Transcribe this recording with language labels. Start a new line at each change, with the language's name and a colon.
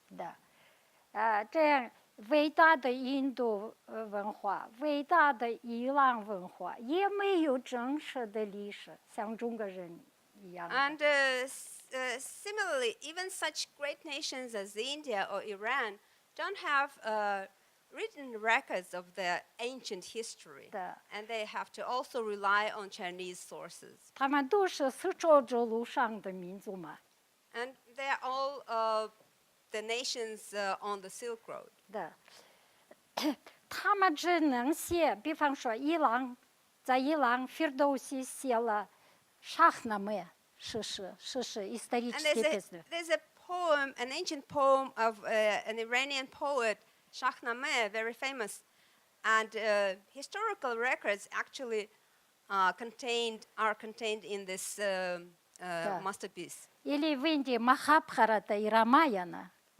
Chinese: 的，这样伟大的印度文化、伟大的伊朗文化也没有真实的历史，像中国人一样的。
English: And similarly, even such great nations as India or Iran don't have written records of their ancient history. 的， And they have to also rely on Chinese sources.
Chinese: 他们都是丝绸之路上的民族嘛。
English: And they're all the nations on the Silk Road.
Chinese: 的，他们只能写，比方说伊朗，在伊朗菲尔多西写了沙那梅诗诗
English: And
Russian: исторические песни。
English: there's a poem, an ancient poem of an Iranian poet, Shahnameh, very famous. And historical records actually are contained in this masterpiece.
Russian: Или в Индии Махабхарата и Рамаяна.